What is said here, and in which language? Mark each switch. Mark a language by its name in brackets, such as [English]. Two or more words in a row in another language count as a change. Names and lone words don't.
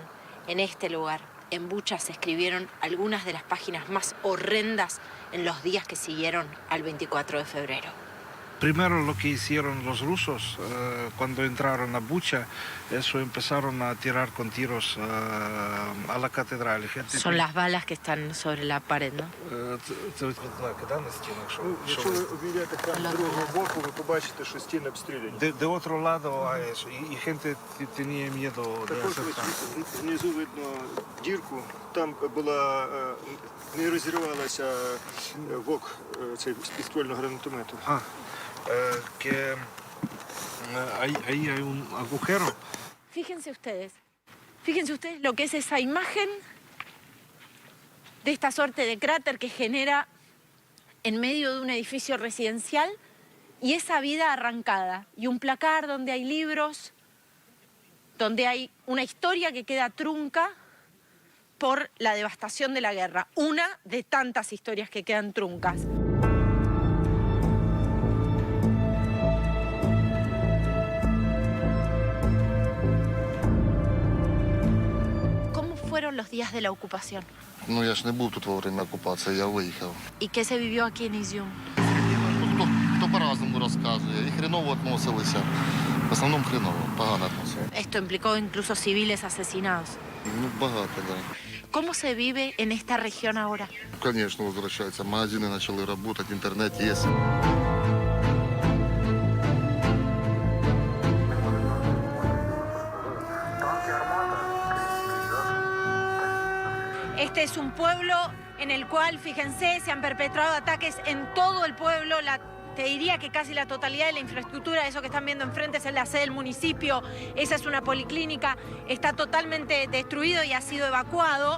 [Spanish] En este lugar, en Bucha, se escribieron algunas de las páginas más horrendas en los días que siguieron al 24 de febrero. Primero lo que hicieron los rusos cuando entraron a Bucha, eso empezaron a tirar con tiros a la catedral. Son las balas que están sobre la pared, ¿no? [Ukrainian] Це знаки, да, на стінах? Якщо ви обійдете кран другого боку, ви побачите, що стіни обстріляні. [Spanish] De otro lado hay eso, y gente tenía miedo de [Ukrainian] Також [Spanish] acercarse. [Ukrainian] внизу видно дірку, там була, не розірвалася вок цей з підствольного гранатомету. [Spanish] Que ahí hay un agujero. Fíjense ustedes lo que es esa imagen de esta suerte de cráter que genera en medio de un edificio residencial y esa vida arrancada y un placar donde hay libros, donde hay una historia que queda trunca por la devastación de la guerra, una de tantas historias que quedan truncas. Fueron los días de la ocupación. [Ukrainian] Ну, я ж не був тут [Russian] во время [Ukrainian] окупації, я виїхав. [Spanish] ¿Y qué se vivió aquí en Izium? [Ukrainian] Хто по-разному розказує. І хреново відносилися. В основному хреново, погано відносилися. [Spanish] Esto implicó incluso civiles asesinados. [Ukrainian] Ну, багато, да. [Spanish] ¿Cómo se vive en esta región ahora? [Ukrainian] Звісно, возвращаються. Магазини почали працювати, інтернет є. [Spanish] Este es un pueblo en el cual, fíjense, se han perpetrado ataques en todo el pueblo. Te diría que casi la totalidad de la infraestructura, eso que están viendo enfrente es la sede del municipio, esa es una policlínica, está totalmente destruido y ha sido evacuado.